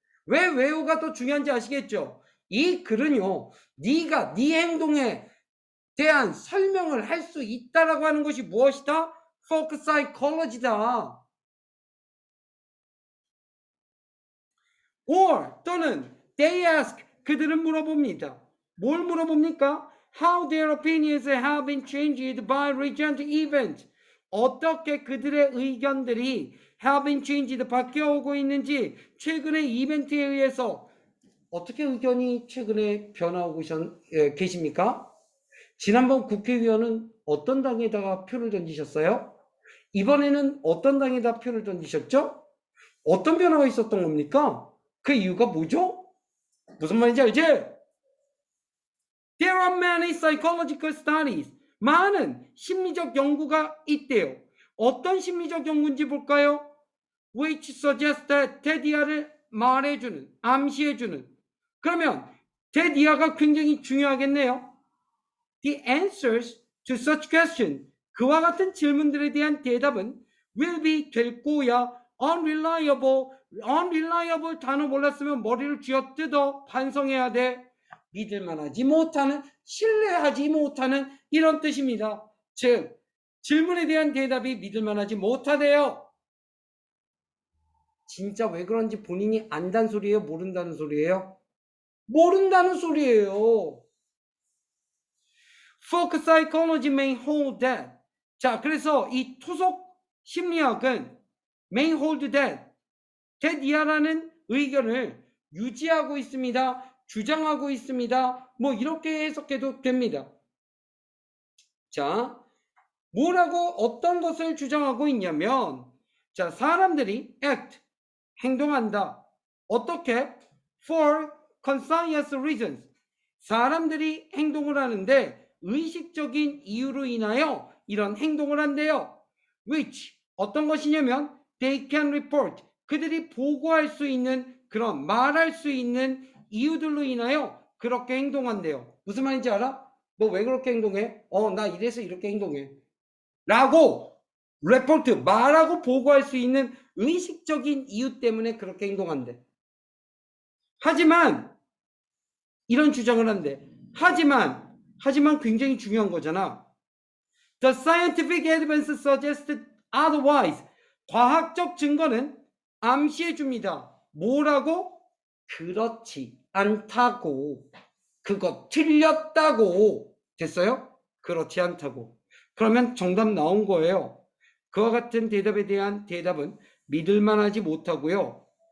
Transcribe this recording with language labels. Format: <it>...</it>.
<ko>왜 왜요가 더 중요한지 아시겠죠? 이 글은요, 네가 네 행동에 대한 설명을 할 수 있다라고 하는 것이 무엇이다?</ko> <en>folk psychology다. or</en> <ko>또는</ko> <en>they ask,</en> <ko>그들은 물어봅니다. 뭘 물어봅니까?</ko> <en>How their opinions have been changed by recent events.</en> <ko>어떻게 그들의 의견들이</ko> <en>have been changed,</en> <ko>바뀌어오고 있는지, 최근의 이벤트에 의해서 어떻게 의견이 최근에 변화하고 계십니까? 지난번 국회의원은 어떤 당에다가 표를 던지셨어요? 이번에는 어떤 당에다 표를 던지셨죠? 어떤 변화가 있었던 겁니까? 그 이유가 뭐죠? 무슨 말인지 알지?</ko> <en>There are many psychological studies.</en> <ko>많은 심리적 연구가 있대요. 어떤 심리적 연구인지 볼까요?</ko> <en>Which suggests that</en> <ko>테디아를 말해주는, 암시해주는. 그러면 테디아가 굉장히 중요하겠네요.</ko> <en>The answers to such questions,</en> <ko>그와 같은 질문들에 대한 대답은</ko> <en>will be,</en> <ko>될 거야, unreliable, unreliable 단어 몰랐으면 머리를 쥐어뜯어 반성해야 돼. 믿을만하지 못하는, 신뢰하지 못하는, 이런 뜻입니다. 즉 질문에 대한 대답이 믿을만하지 못하대요. 진짜 왜 그런지 본인이 안다는 소리예요? 모른다는 소리예요? 모른다는 소리예요.</ko> <en>folk psychology may hold that.</en> <ko>자, 그래서 이 토속 심리학은</ko> <en>may hold that, that</en> <ko>의견을 유지하고 있습니다. 주장하고 있습니다. 뭐 이렇게 해석해도 됩니다. 자, 뭐라고 어떤 것을 주장하고 있냐면, 자, 사람들이 act, 행동한다. 어떻게?</ko> <en>for conscious reasons.</en> <ko>사람들이 행동을 하는데 의식적인 이유로 인하여 이런 행동을 한대요.</ko> <en>which,</en> <ko>어떤 것이냐면</ko> <en>they can report,</en> <ko>그들이 보고할 수 있는, 그런 말할 수 있는 이유들로 인하여 그렇게 행동한대요. 무슨 말인지 알아? 너 왜 그렇게 행동해? 나 이래서 이렇게 행동해 라고 레포트, 말하고 보고할 수 있는 의식적인 이유 때문에 그렇게 행동한대. 하지만 이런 주장을 한대. 하지만 굉장히 중요한 거잖아.</ko> <en>The scientific evidence suggests otherwise.</en> <ko>과학적 증거는 암시해 줍니다. 뭐라고? 그렇지 않다고. 그거 틀렸다고. 됐어요? 그렇지 않다고. 그러면 정답 나온 거예요. 그와 같은 대답에 대한 대답은 믿을만하지 못하고요.</ko>